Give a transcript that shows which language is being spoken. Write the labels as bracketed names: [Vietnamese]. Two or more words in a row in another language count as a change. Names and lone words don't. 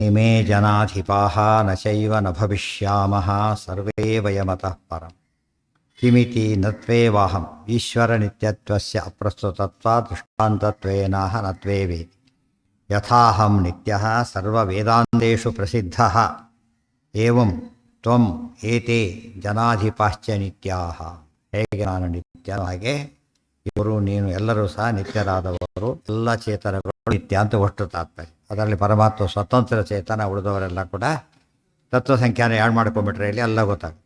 [Sanskrit] ಇಮೇ ಜನಾಧಿಪಾಃ ನ ಚೈವ ನ ಭವಿಷ್ಯಾಮಃ ಸರ್ವೇ ವಯಮತಃ ಪರಂ ಕಿಮಿತಿ ನತ್ವೇವಾಹಂ ಈಶ್ವರ ನಿತ್ಯತ್ವಸ್ಯ ಅಪ್ರಸ್ತುತತ್ವಾತ್ ದೃಷ್ಟಾಂತತ್ವೇನಾಹ ನತ್ವೇ ವೇದಿ ಯಥಾಹಂ ನಿತ್ಯಃ ಸರ್ವವೇದಾಂತೇಷು ಪ್ರಸಿದ್ಧಃ ಏವಂ ತ್ವಂ ಏತೆ ಜನಾಧಿಪಾಶ್ಚ ನಿತ್ಯಾಃ. [Kannada] ಹೇಗೆ ನಾನು ನಿತ್ಯನೋ ಹಾಗೆ ಇವರು ನೀನು ಎಲ್ಲರೂ ಸಹ ನಿತ್ಯರಾದವರು, ಎಲ್ಲ ಚೇತನಗಳು ನಿತ್ಯ ಅಂತ ಒಟ್ಟು ತಾತ್ಪರ್ಯ. ಅದರಲ್ಲಿ ಪರಮಾತ್ಮ ಸ್ವತಂತ್ರ ಚೇತನ, ಉಳಿದವರೆಲ್ಲ ಕೂಡ ತತ್ವ ಸಂಖ್ಯಾನ ಆ್ಯಡ್ ಮಾಡ್ಕೊಂಡ್ಬಿಟ್ರೆ ಇಲ್ಲಿ ಎಲ್ಲ ಗೊತ್ತಾಗುತ್ತೆ.